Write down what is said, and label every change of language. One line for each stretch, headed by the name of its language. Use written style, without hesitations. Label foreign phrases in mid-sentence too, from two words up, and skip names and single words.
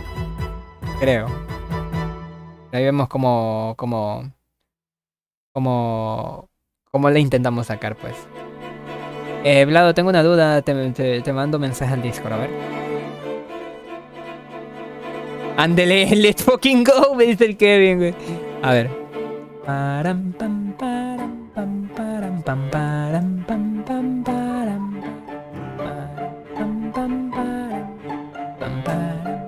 Spanish: Ahí vemos cómo le intentamos sacar, pues. Vlado, tengo una duda. Te mando mensaje al Discord, a ver. Ándele,
English: let's fucking go,
Spanish: me dice el Kevin, güey. A ver. Param, pam, param, pam, param, pam, param, pam, pam, param, pam, pam, param, pam, param.